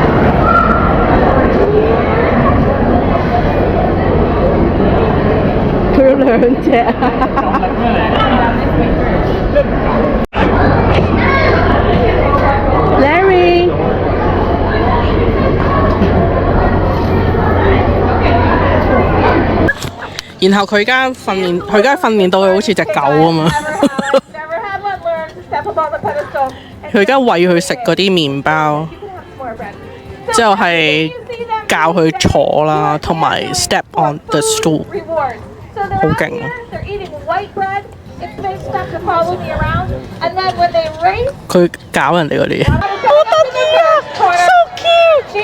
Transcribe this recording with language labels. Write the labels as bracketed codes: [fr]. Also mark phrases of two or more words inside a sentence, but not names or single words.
[yue] 佢佢有兩隻。Larry， 然後佢而家訓練到佢好似隻狗啊嘛。佢而家餵佢食嗰啲麵包，之後係教佢坐啦，同埋 [en] step on the stool， [yue] 好勁啊！佢搞人哋嗰啲，好得意啊 ， [en] so cute！